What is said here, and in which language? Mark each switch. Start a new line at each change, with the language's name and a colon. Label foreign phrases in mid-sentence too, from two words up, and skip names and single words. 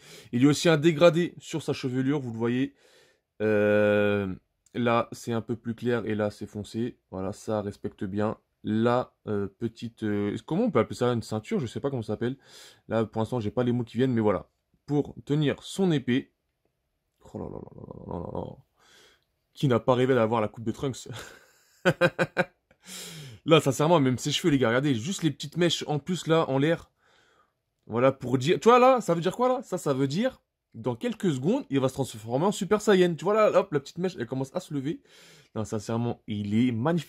French: Il y a aussi un dégradé sur sa chevelure, vous le voyez. Là, c'est un peu plus clair et là, c'est foncé. Voilà, ça respecte bien. La petite... comment on peut appeler ça? Une ceinture? Je sais pas comment ça s'appelle. Là, pour l'instant, j'ai pas les mots qui viennent, mais voilà. Pour tenir son épée. Oh là là là là là là là. Qui n'a pas rêvé d'avoir la coupe de Trunks? Là, sincèrement, même ses cheveux, les gars, regardez, juste les petites mèches en plus, là, en l'air. Voilà, pour dire... Tu vois, là, ça veut dire quoi, là? Ça veut dire, dans quelques secondes, il va se transformer en Super Saiyan. Tu vois, là, hop, la petite mèche, elle commence à se lever. Non, sincèrement, il est magnifique.